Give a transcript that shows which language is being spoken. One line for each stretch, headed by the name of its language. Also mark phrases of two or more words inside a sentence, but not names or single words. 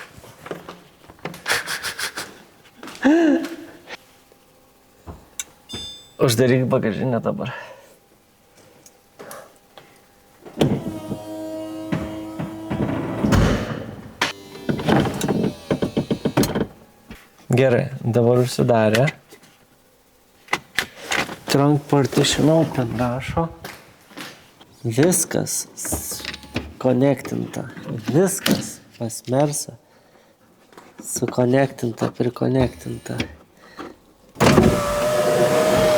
Lithuanian: Uždaryk bagažinę dabar. Gerai, dabar užsidarė.
English: Trunk partition open rašo.
Lithuanian: Viskas konektinta. Viskas pas Mersą. Sukonektinta, prikonektinta.